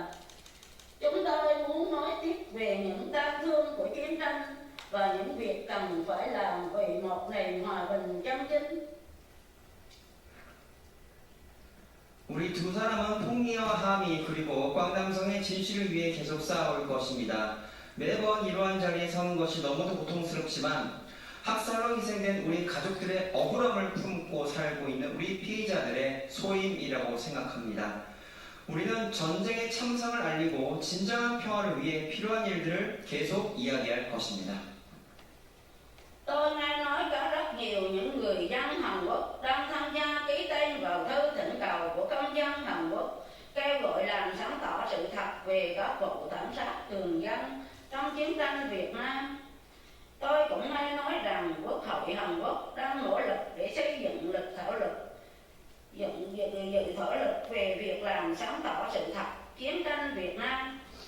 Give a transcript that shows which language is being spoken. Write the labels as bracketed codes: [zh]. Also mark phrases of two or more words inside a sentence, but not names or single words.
[vi] Chúng tôi muốn nói tiếp về những tang thương của chiến tranh và những việc cần phải làm vì một nền hòa bình chân chính. [ko] 우리 두 사람은 폭리와 하미 그리고 꽝남성의 진실을 위해 계속 싸울 것입니다. 매번 이러한 자리에 서는 것이 너무도 고통스럽지만 학살로 희생된 우리 가족들의 억울함을 품고 살고 있는 우리 피해자들의 소임이라고 생각합니다. 우리는 전쟁의 참상을 알리고 진정한 평화를 위해 필요한 일들을 계속 이야기할 것입니다. [vi] Tôi nghe nói có rất nhiều những người dân Hàn Quốc đang tham gia ký tên vào thư thỉnh cầu của công dân Hàn Quốc kêu gọi làm sáng tỏ sự thật về các vụ thảm sát thường dân trong chiến tranh Việt Nam. Tôi cũng nghe nói rằng Quốc hội Hàn Quốc đang nỗ lực để xây dựng dự thảo luật về việc làm sáng tỏ sự thật chiến tranh Việt Nam.